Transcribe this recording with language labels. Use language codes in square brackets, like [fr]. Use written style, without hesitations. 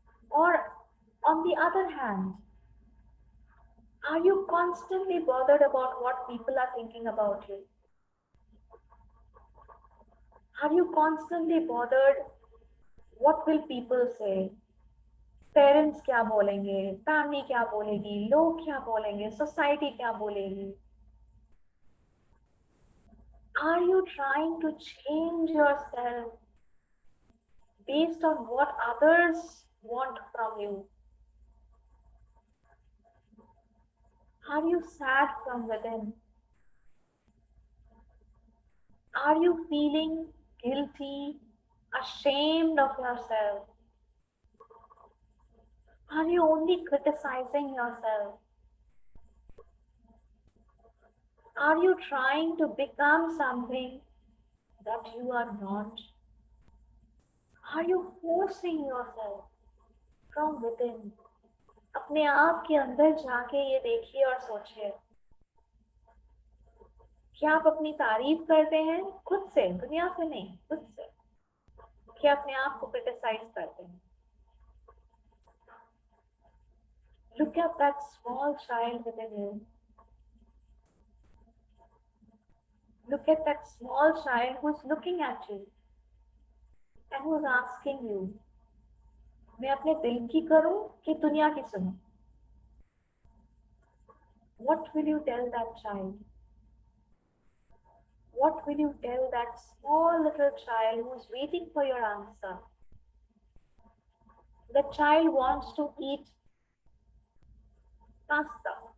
[en] Or, on the other hand, are you constantly bothered about what people are thinking about you? Are you constantly bothered? What will people say? [hi] Parents क्या बोलेंगे? Family क्या बोलेगी? लोग क्या बोलेंगे? Society क्या बोलेगी? [en] Are you trying to change yourself based on what others want from you? Are you sad from within? Are you feeling guilty, ashamed of yourself? Are you only criticizing yourself? Are you trying to become something that you are not? Are you forcing yourself from within? [hi] अपने आप के अंदर जाके ये देखिए और सोचिए, क्या आप अपनी तारीफ करते हैं खुद से, दुनिया से नहीं, खुद से? क्या अपने आप को क्रिटिसाइज करते हैं? [en] Look at that small child within you. Look at that small child who's looking at you and who's asking you, [hi] मैं अपने दिल की करूं कि दुनिया की सुनूं? [en] What will you tell that child? What will you tell that small little child who's waiting for your answer? The child wants to eat pasta.